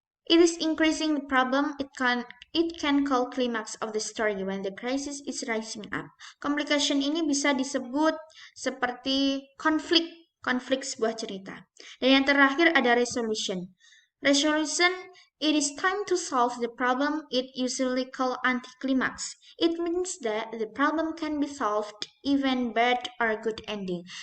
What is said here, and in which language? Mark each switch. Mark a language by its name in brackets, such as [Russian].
[English] It is increasing the problem. It can call climax of the story when the crisis is rising up. [Indonesian] Complication ini bisa disebut seperti konflik sebuah cerita. Dan yang terakhir ada resolution. [English] It is time to solve the problem. It usually called anticlimax. It means that the problem can be solved even bad or good ending.